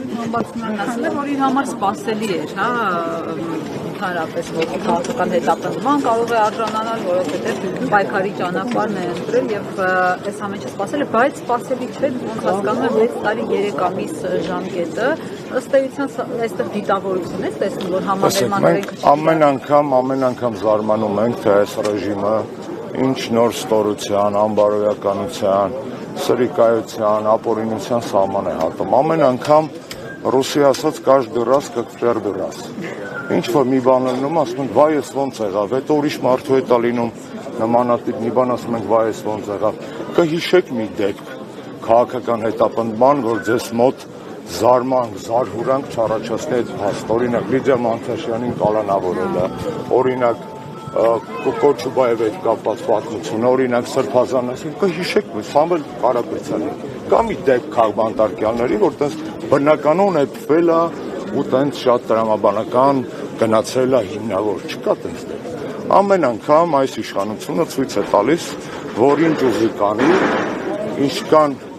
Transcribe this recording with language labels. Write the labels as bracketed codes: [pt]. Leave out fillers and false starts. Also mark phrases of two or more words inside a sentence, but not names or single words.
[hy] Համբարձումն ասել է, որ իր համար սպասելի էր, հա, ընդհանրապես, որ քաղաքական հետապնդման կարող է արժանանալ, որովհետև պայքարի ճանապարհն է ընտրել եւ այս ամենը սպասել է, բայց սպասելի չէ, ոնց հասկանում եմ 6 տարի 3 ամիս ժամկետը, ըստ էության այստեղ դիտավորություն է տեսնում, որ համաձայնման ամեն անգամ զարմանում ենք, թե այս ռեժիմը ինչ նոր ստորության, անբարոյականության, սրիկայության, ապօրինության սահման է հատում։ Ամեն անգամ ռուսի ասած [ru] каждый раз как в первый раз։ [hy] Ինչ որ մի բան լինում, ասում ենք, վայ էս ոնց եղավ, հետո ուրիշ մարդու հետ է լինում նմանատիպ մի բան, ասում ենք, վայ էս ոնց եղավ։ Կհիշեք մի դեպք քաղաքական հետապնդման, որ ձեզ մոտ զարմանք, զարհուրանք չառաջացնի այդ փաստ։ Օրինակ Լիդիա Մանթաշյանին կալանավորելը, օրինակ Կոչուբաևի հետ կապված պատմություն, օրինակ Սրբազանասին, կհիշեք Սամվել Կարապետյանին, կա մի դեպք քաղբանտարկյալների, որ տես բնականon էփվել է ու տենց շատ տրամաբանական գնացել է հիմնավոր, չկա տենց դեպք։ Ամեն անգամ այս իշխանությունը ցույց է տալիս, որ ինչ ուզի կանի, ինչքան